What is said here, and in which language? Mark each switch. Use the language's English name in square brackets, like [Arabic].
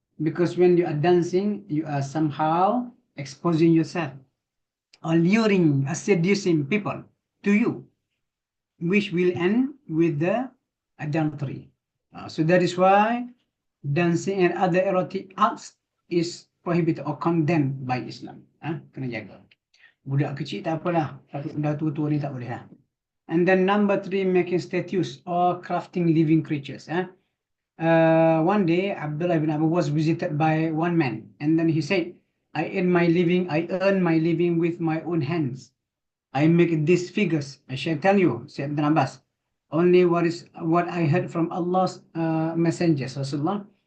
[English] Because when you are dancing, you are somehow exposing yourself or luring, seducing people to you, which will end with the adultery. So that is why dancing and other erotic acts is prohibited or condemned by Islam. [Malay] Kena jaga. Budak kecil tak apalah, tapi dah tua-tua ni tak boleh lah. [English] And then number three, making statues or crafting living creatures. One day, Abdullah ibn Abu was visited by one man, and then he said, I earn my living with my own hands. I make these figures. I shall tell you, said Ibn Abbas, only what I heard from Allah's messengers, Rasulullah.